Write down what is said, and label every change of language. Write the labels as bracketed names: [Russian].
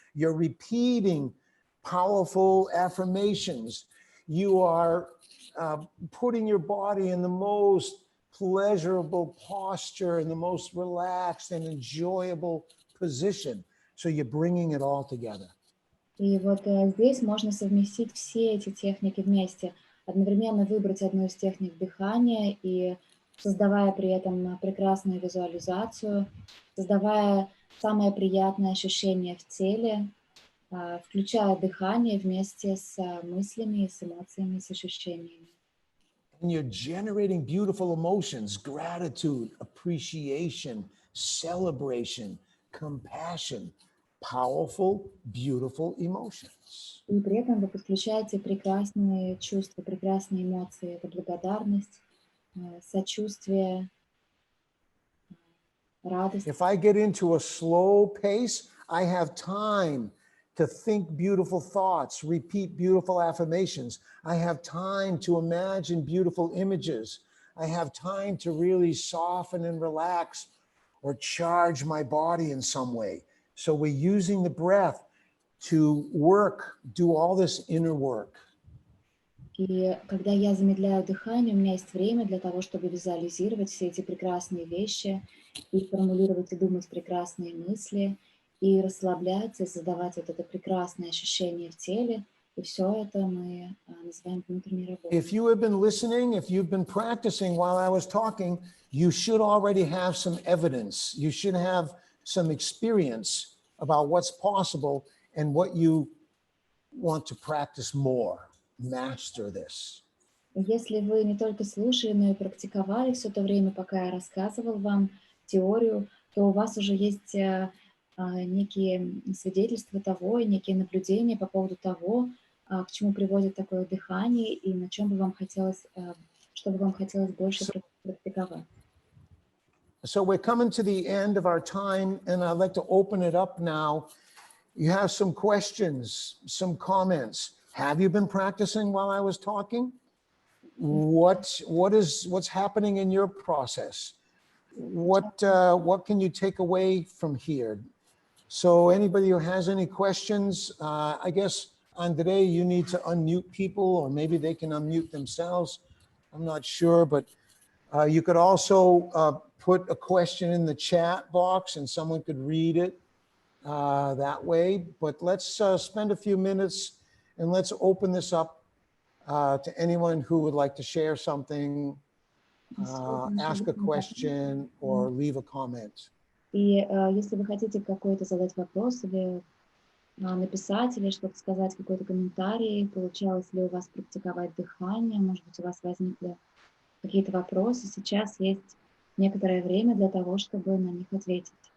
[English] You're repeating powerful affirmations. You are putting your body in the most pleasurable posture and the most relaxed and enjoyable position. So you're bringing it all together. [Russian] И вот здесь можно совместить все эти техники вместе, одновременно выбрать одну из техник дыхания и создавая при этом прекрасную визуализацию, создавая самое приятное ощущение в теле, включая дыхание вместе с мыслями, с эмоциями, с ощущениями. [English] And you're generating beautiful emotions, gratitude, appreciation, celebration, compassion, powerful, beautiful emotions. [Russian] И при этом вы подключаете прекрасные чувства, прекрасные эмоции. Это благодарность, сочувствие, радость. [English] If I get into a slow pace, I have time to think beautiful thoughts, repeat beautiful affirmations. I have time to imagine beautiful images. I have time to really soften and relax or charge my body in some way. So we're using the breath to work, do all this inner work. [Russian] И когда я замедляю дыхание, у меня есть время для того, чтобы визуализировать все эти прекрасные вещи и формулировать и думать прекрасные мысли, и расслабляться, и создавать вот это прекрасное ощущение в теле. И все это мы называем внутренней работой. [English] If you have been listening, if you've been practicing while I was talking, you should already have some evidence. You should have some experience about what's possible and what you want to practice more. Master this. [Russian] Если вы не только слушали, но и практиковали все то время, пока я рассказывал вам теорию, то у вас уже есть некие свидетельства того и некие наблюдения по поводу того, к чему приводит такое дыхание и на чем бы вам хотелось, что бы вам хотелось больше практиковать. [English] So we're coming to the end of our time, and I'd like to open it up now. You have some questions, some comments. Have you been practicing while I was talking? What's happening in your process? What can you take away from here? So anybody who has any questions, I guess, Andre, you need to unmute people, or maybe they can unmute themselves. I'm not sure, but you could also put a question in the chat box and someone could read it that way. But let's spend a few minutes and let's open this up to anyone who would like to share something, ask a question, or leave a comment. [Russian] И если вы хотите какой-то задать вопрос или написать, или что-то сказать, какой-то комментарий, получалось ли у вас практиковать дыхание, может быть, у вас возникли какие-то вопросы, сейчас есть некоторое время для того, чтобы на них ответить.